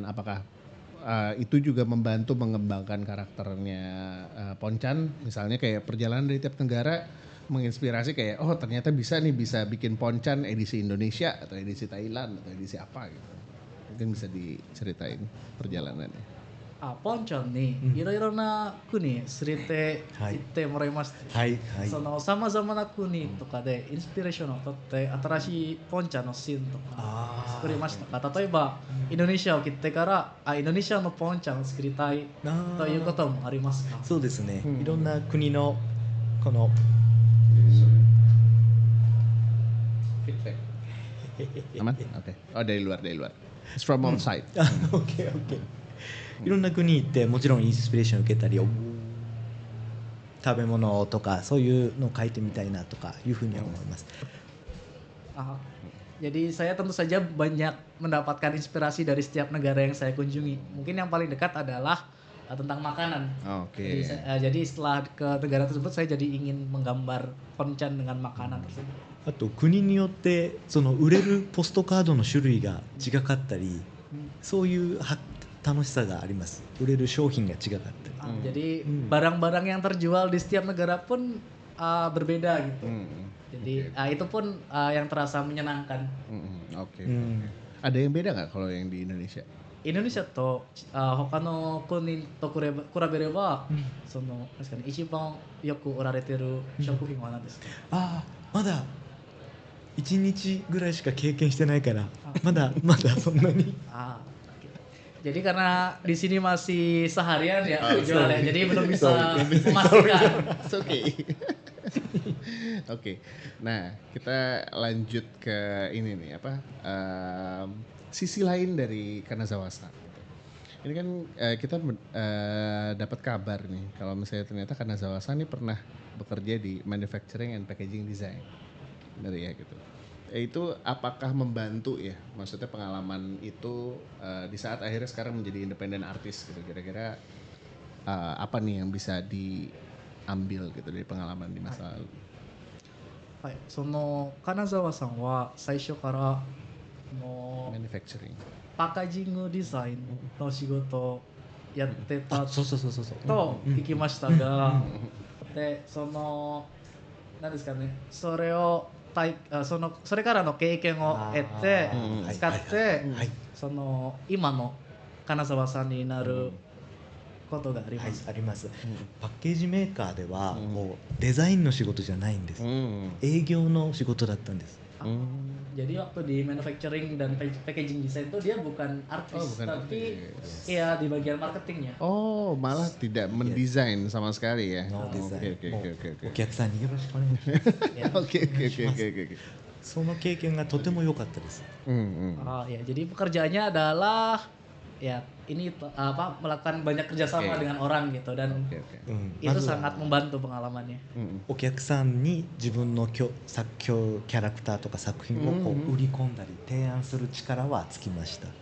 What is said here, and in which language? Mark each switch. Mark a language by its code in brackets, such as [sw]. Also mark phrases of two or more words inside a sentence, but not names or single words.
[id] Apakah itu juga membantu mengembangkan karakternya Ponchan? Misalnya kayak perjalanan dari tiap negara menginspirasi kayak oh ternyata bisa bikin Ponchan edisi Indonesia atau edisi Thailand atau edisi apa gitu. Mungkin bisa diceritain perjalanannya. [ja] ポンちゃんにいろいろな国連れて行ってもらいました。はいはい。そのさまざまな国とかでインスピレーションを取って新しいポンちゃんのシーンとか作りましたか？例えばインドネシアを切ってからインドネシアのポンちゃんを作りたいということもありますか？そうですね。いろんな国のこの [id] Aman? Oke. Oh dari luar. [en] It's from outside. [id] Oke. [ja] いろんな国行ってもちろんインスピレーション受けたり、食べ物とかそういうのを書いてみたいなとかいうふうには思います。 [id] Jadi saya tentu saja banyak mendapatkan inspirasi dari setiap negara yang saya kunjungi. Mungkin yang paling dekat adalah tentang makanan. Oke. Jadi setelah ke negara tersebut saya jadi ingin menggambar Ponchan dengan makanan tersebut. [ja] あと国によってその売れるポストカードの種類が違かったり、そういう楽しさがあります。売れる商品が違かったり。 [id] Jadi barang-barang yang terjual di setiap negara pun berbeda gitu. Jadi itu pun yang terasa menyenangkan. Oke. Ada yang beda nggak kalau yang di Indonesia? [ja] インドネシアと他の国と比べれば、その確かに一番よく売られてる食品は何ですか？まだ1日ぐらいしか経験してないから、まだそんなに。 [id] Jadi karena di sini masih seharian ya jual ya, jadi belum bisa memastikan. Oke. Nah, kita lanjut ke ini nih sisi lain dari Kanazawa-san. Ini kan kita dapat kabar nih kalau misalnya ternyata Kanazawa-san ini pernah bekerja di [en] manufacturing and packaging design. [id] Dari ya gitu. Itu apakah membantu ya, maksudnya pengalaman itu di saat akhirnya sekarang menjadi [en] independent artist [id] gitu, kira-kira apa nih yang bisa diambil gitu dari pengalaman di masa lalu? [ja] はい、その金沢さんは最初から manufacturing パッケージングデザインの仕事をやってたそう。と聞きましたが、でそのなんですかね、それをそれからの経験を得て使ってその今の金沢さんになることがありはい、ます。あります。パッケージメーカーではこうデザインの仕事じゃないんです。営業の仕事だったんです。 [id] Jadi waktu di manufacturing dan [en] packaging design [id] itu dia bukan artis, bukan tapi artis. ya di bagian marketingnya. Oh, malah tidak mendesain sama sekali ya. [en] No design. [id] Oke. [ja] もうお客さんによろしくお願いします。 [id] Oke. [ja] その経験がとても良かったです。 [id] Oh ya, jadi pekerjaannya adalah ya ini melakukan banyak kerjasama dengan orang gitu dan itu sangat membantu pengalamannya. [ja] お客さんに自分のキャラクターとか作品をこう売り込んだり提案する力はつきました。